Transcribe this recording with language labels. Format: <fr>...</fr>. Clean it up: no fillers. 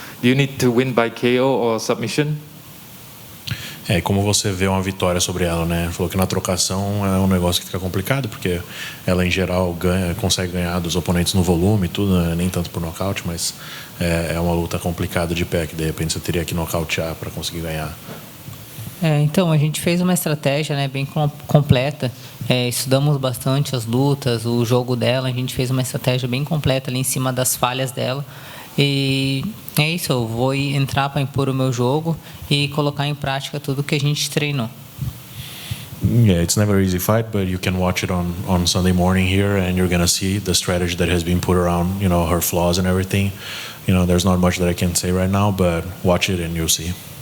<en>Do you need to win by KO or submission?</en> <pt>E como você vê uma vitória sobre ela, né? Falou que na trocação é um negócio que fica complicado, porque ela em geral consegue ganhar dos oponentes no volume e tudo, né? Nem tanto por nocaute, mas é uma luta complicada de pé, que de repente você teria que nocautear para conseguir ganhar. Então, a gente fez uma estratégia, né, bem completa. Estudamos bastante as lutas, o jogo dela. A gente fez uma estratégia bem completa ali em cima das falhas dela. E é isso, eu vou entrar para impor o meu jogo e colocar em prática tudo que a gente treinou.</pt> <en>Yeah, it's never an easy fight, but you can watch it on Sunday morning here, and you're gonna see the strategy that has been put around, her flaws and everything. There's not much that I can say right now, but watch it and you'll see.</en>